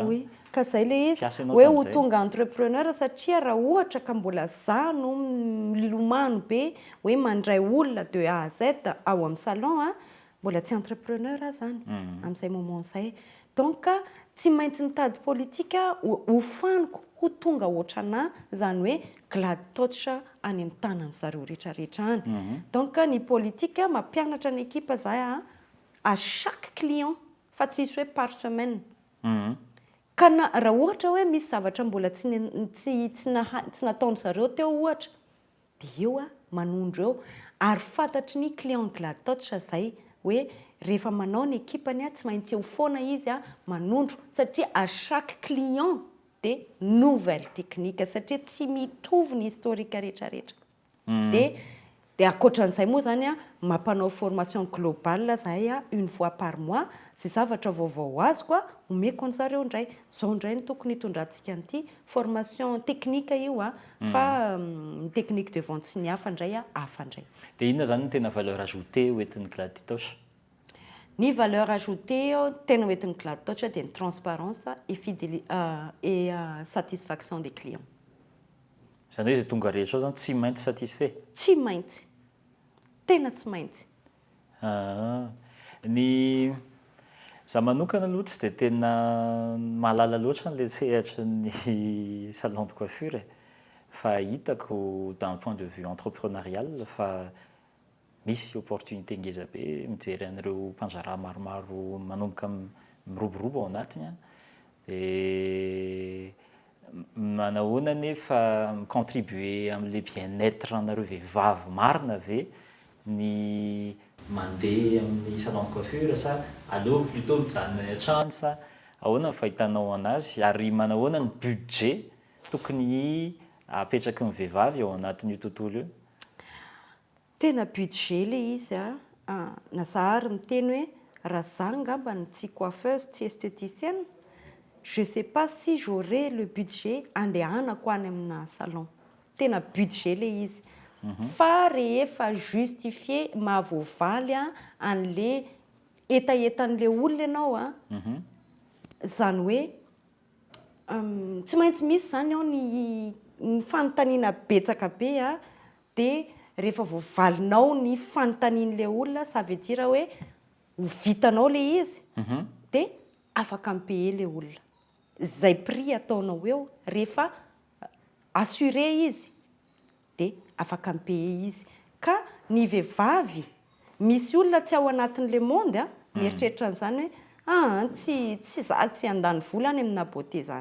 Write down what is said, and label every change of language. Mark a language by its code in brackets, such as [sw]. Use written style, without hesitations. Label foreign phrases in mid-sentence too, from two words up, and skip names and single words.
[mg] Oui, ka izay le izy hoe ho tonga entrepreneur satria raha ohatra ka mbola izaho no milomano be hoe mandray olona [fr] de A à Z [mg] ao amin'ny salon mbola tsy entrepreneur zany amin'izay moment izay. Donc tsy maintsy nitady politika ho faniko ho tonga ohatranahy zany hoe glady totra any amin'ny tanany zareo rehetrarehetra any. Donc ny politika mampianatra ny ekipa zahay [fr] à chaque client [mg] fa tsy isy hoe [fr] par semaine. [mg] Ka raha ohatra hoe misy zavatra mbola tsy nataony zareo teo ohatra dia eo manondro eo ary fantatry ny client glady totra zay hoe rehefa manao ny ekipany tsy maintsy eo foana izy manondro satria [fr] à chaque client [mg] dia [fr] nouvelle technique [mg] satria tsy mitovy ny historique rehetrarehetra. Dia ankoatran'izay moa zany mampanao [fr] formation globale [mg] zahay [fr] une fois par mois [mg] zay zavatra vaovao azoko omeko an'zareo indray zao indray ny tokony hitondrantsika an'ity [fr] formation technique [mg] io fa [fr] technique de vente [mg] sy ny hafa indray hafa indray. Dia inona zany ny tena [fr] valeur ajoutée [mg] hoentin'ny glady totra? Ny [fr] valeur ajoutée [mg] tena hoentin'ny glady totra dia ny [fr] transparence et satisfaction des clients. [mg] Izany hoe izay tonga rehetra zany tsy maintsy satisfait? Tsy maintsy, tena tsy maintsy. Ny za manokana aloha tsy dia tena mahalala loatra n'ilay sehatra ny [fr] salon de coiffure [mg] fa hitako [fr] d'un point de vue entrepreneurial [mg] fa misy opportunité ngeza be mijery an'ireo mpanjaraha maromaro manomboka miroborobo ao anatiny dia manahoana nefa micontribuer amin'ilay bien-être anareo vehivavy marina ve ny mandeha amin'ny [fr] salon de coiffure [mg] sa aleo plutôt mijanona any an-trano sa ahoana ny fahitanao anazy ary manahoana ny budget tokony apetraky ny vehivavy ao anatin'io tontolo io? Tena budget le izy na Zahary miteny hoe raha za ngamba ny tsy coiffeuse tsy esthéticienne, [fr] je sais pas si j'aurai le budget [mg] andehanako any amina salon. Tena budget le izy. Fa rehefa justifier mahavoavaly an'le etaetan'le olona ianao zany hoe tsy maintsy misy zany ao ny fanontaniana betsaka be dia rehefa voavalinao ny fanontanian'le olona [fr] ça veut dire [mg] hoe ho vitanao le izy dia afaka ampeye le olona. Zay prix ataonao eo rehefa assuré izy dia afaka ampeye izy. Ka ny vehivavy misy olona tsy ao anatin'le monde mieritreritra an'izany hoe tsy za tsy andany vola any amina beauté zany.